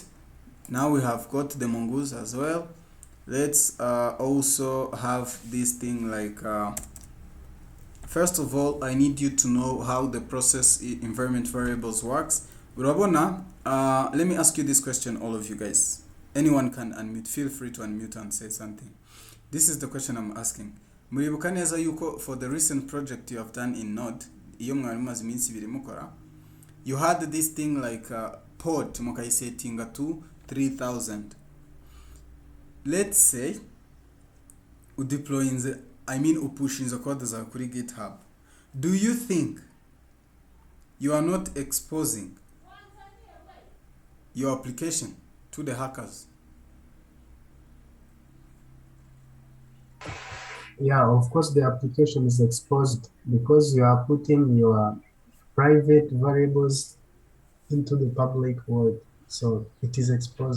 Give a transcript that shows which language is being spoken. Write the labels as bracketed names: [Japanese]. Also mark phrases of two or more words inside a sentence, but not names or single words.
[English] Now we have got the mongoose as well. Let's also have this thing like first of all I need you to know how the process environment variables works. Urabona, let me ask you this question, all of you guys. Anyone can unmute, feel free to unmute and say something. This is the question I'm asking. [Kinyarwanda] Muribuka neza yuko [English] for the recent project you have done in Node, [Kinyarwanda] iyo mwari mumaze iminsi ibiri mukora, [English] you had this thing like pod mukayisetinga to 3000. Let's say u deploying the, pushing the code [Kinyarwanda] za kuri [English] GitHub. Do you think you are not exposing your application to the hackers? Yeah, of course the application is exposed because you are putting your private variables into the public world, so it is exposed.